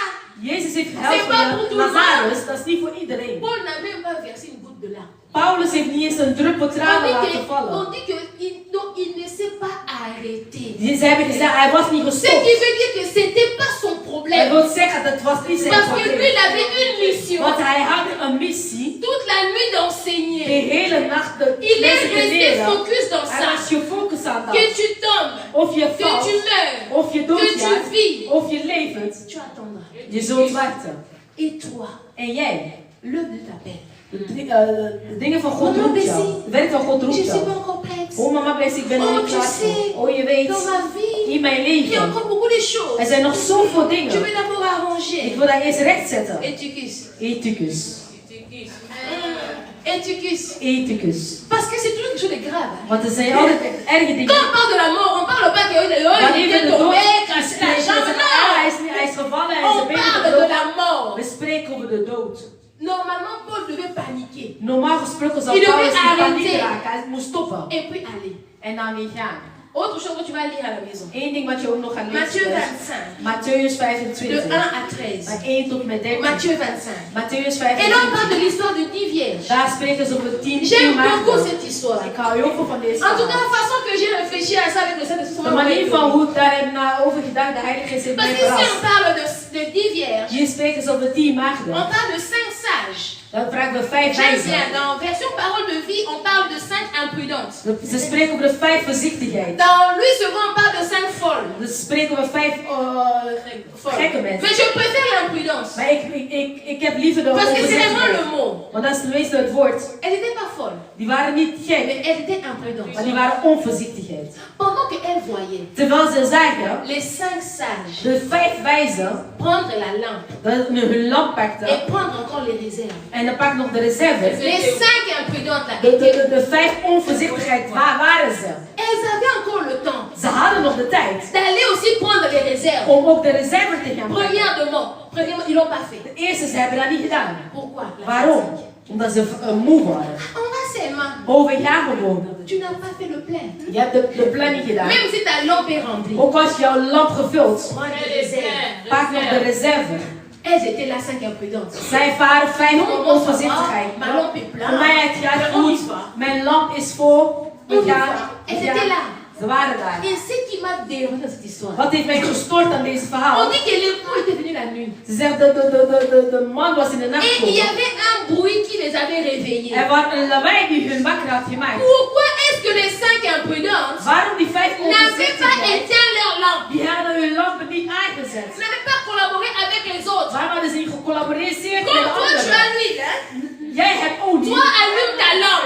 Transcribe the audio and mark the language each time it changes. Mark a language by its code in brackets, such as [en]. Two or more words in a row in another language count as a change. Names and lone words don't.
[nl] Jezus heeft [fr] C'est [nl] gehuild [fr] pas pour [nl] voor [fr] tout le [nl] Lazarus. Dat is niet voor iedereen. [fr] Paul n'a même pas versé une goutte de larmes. [nl] Paulus heeft niet eens een druppel tranen laten [fr] On [nl] vallen. [fr] dit qu'il ne s'est pas arrêté. [nl] Ze hebben gezegd, hij was niet [fr] Ce [nl] gestopt. [fr] qui veut dire que c'était pas son [nl] Hij [fr] problème. [nl] wil zeggen, dat was niet zijn [fr] Parce que lui, [nl] probleem. [fr] il avait une mission. [nl] Want hij had een missie. [fr] Toute la nuit [nl] De [fr] d'enseigner. [nl] hele nacht de [fr] Il est [nl] mensen te [fr] resté [nl] leren. [fr] focus dans [nl] Hij [fr] ça. [nl] was gefocust aan [fr] Que [nl] dat. [fr] tu tombes, [nl] Of je [fr] que [nl] valt, [fr] tu meurs, [nl] of je [fr] que tu [nl] doodgaat, [fr] vis, [nl] of je levert. [fr] tu attendras. [nl] Je zult wachten. [fr] Et toi, [nl] En jij, [fr] l'œuvre de ta paix. [nl] de dingen van God [fr] Mama [nl] roept jou. [fr] Bessie, [nl] Het werk van God [fr] Je [nl] roept [fr] ne suis [nl] jou. [fr] pas encore prête. [nl] Oh mama Bessie, ik ben nog [fr] Oh, [nl] niet [fr] tu [nl] klaar [fr] sais, [nl] voor. Oh je weet, [fr] dans ma vie, [nl] in mijn [fr] il y a [nl] leven, [fr] encore beaucoup de choses. [nl] er zijn nog zoveel [fr] Je [nl] dingen. [fr] vais d'abord [nl] Ik [fr] arranger. [nl] wil dat eerst rechtzetten. [fr] Éticus. [nl] Ethicus. [fr] Éticus. [nl] Ethicus. [fr] Parce que c'est toujours quelque chose de grave. hein. [nl] Want er zijn altijd erge [fr] Quand [nl] dingen. [fr] on parle de la mort, on parle pas que il [nl] Wanneer we [fr] était [nl] de dood [fr] tombé, cassé la jambe. Non! [nl] hij is gevallen, hij is [fr] On [nl] een beetje [fr] parle de [nl] gedood. [fr] la mort. [nl] We spreken over de dood. [fr] Normalement, Paul devait paniquer [nl] Normaal gesproken zou [fr] Il devait [nl] Paulus in paniek [fr] arrêter. [nl] raken. Hij moest stoppen. [fr] et puis aller. [nl] En dan weer gaan. [fr] Autre chose que tu vas lire à la maison. [nl] Eén ding wat je ook nog gaat [fr] Matthieu [nl] lezen. [fr] 25, [nl] Matthäus [fr] de [nl] 25. [fr] 1 à 13. [nl] Van 1 tot met 13. [fr] Matthieu 25. [nl] Matthäus [fr] Et là, on [nl] 25. [fr] parle de l'histoire de 10 vierges. [nl] Daar spreken ze over 10 [fr] J'aime beaucoup [nl] maagden. [fr] cette histoire. [nl] Ik hou heel veel van deze [fr] En tout cas, [nl] verhaal. [fr] la façon que j'ai réfléchi à ça avec le Saint-Esprit, [nl] De manier van hoe ik daar heb over gedacht, de Heilige Geest heeft [fr] parce [nl] mij [fr] qu'ici, on [nl] verrast. [fr] parle de 10 vierges. [nl] Hier spreken ze over 10 [fr] On [nl] maagden. [fr] parle de 5 sages. [nl] Dan vragen we 5 [fr] J'aime [nl] wijzen. [fr] bien. Dans version parole de vie, on parle de 5 imprudentes. [nl] Ze spreken over de 5 voorzichtigheid. [fr] Dans Louis II, on parle de 5 folles. [nl] Ze spreken over 5 gekke [fr] Mais [nl] mensen. [fr] je préfère l'imprudence. [nl] Maar ik heb liever de [fr] Parce que c'est vraiment [nl] onvoorzichtigheid. [fr] le mot. [nl] Want dat is tenminste het woord. [fr] Elle n'était pas folle, [nl] Die waren niet gek, [fr] mais elle était imprudente. [nl] maar die waren onvoorzichtigheid. [fr] Pendant qu'elle voyait [nl] Terwijl ze zagen [fr] les 5 sages [nl] de 5 wijzen [fr] prendre la lampe [nl] dat hun lamp pakten [fr] et prendre encore les réserves. [nl] en dan pak nog de reserves. [fr] Les 5 imprudentes là, [nl] De 5 onvoorzichtigheid, waar waren ze? [fr] elles avaient encore le temps [nl] Ze hadden nog de tijd [fr] d'aller aussi prendre les réserves. [nl] om ook de reserve te gaan pakken. [fr] Premièrement, ils l'ont pas fait. [nl] De eerste, ze hebben dat niet gedaan. [fr] Pourquoi? La [nl] Waarom? [fr] fatigue. [nl] Omdat ze moe waren. [fr] On va seulement. [nl] Oh, we gaan gewoon. [fr] Tu n'as pas fait le plein. [nl] Je hebt de planning gedaan. [fr] Même si ta lampe est remplie. [nl] Ook als jouw lamp gevuld, [fr] Prends les réserves. [nl] pak nog de reserve. [fr] Elles étaient là 5 imprudentes. [nl] Zij waren 5 [fr] Non, [nl] om [fr] on [nl] onvoorzichtigheid. [fr] Ma lampe est [nl] Voor mij [fr] pleine. [nl] het gaat [fr] On y [nl] goed. [fr] va. [nl] Mijn lamp is vol. [fr] On y [nl] We gaan. [fr] va. Elles [nl] We [fr] étaient [nl] gaan. [fr] là. [nl] Ze waren daar. [fr] Et ce qui m'a dérangé dans cette histoire, [nl] Wat heeft mij gestoord aan deze [fr] on [nl] verhaal? [fr] dit que l'époux était venu la nuit. [nl] Ze zegt de man was in de nacht [fr] Et il y [nl] gekomen. [fr] avait un bruit qui les avait réveillés. [nl] Er was een lawaai die hun wakker had gemaakt. [fr] Pourquoi est-ce que les 5 imprudentes [nl] Waarom die 5 [fr] n'avaient pas [nl] onvoorzichtigheid? [fr] éteint leur lampe, [nl] Die hadden hun lampen niet aangezet. [fr] n'avaient pas collaboré avec les autres. [nl] Waarom hadden ze niet gecollaboreerd met [fr] Comme [nl] de [fr] toi, tu as [nl] anderen? [fr] l'huile, hein? [nl] Jij hebt olie. [fr] Toi, allume ta lampe.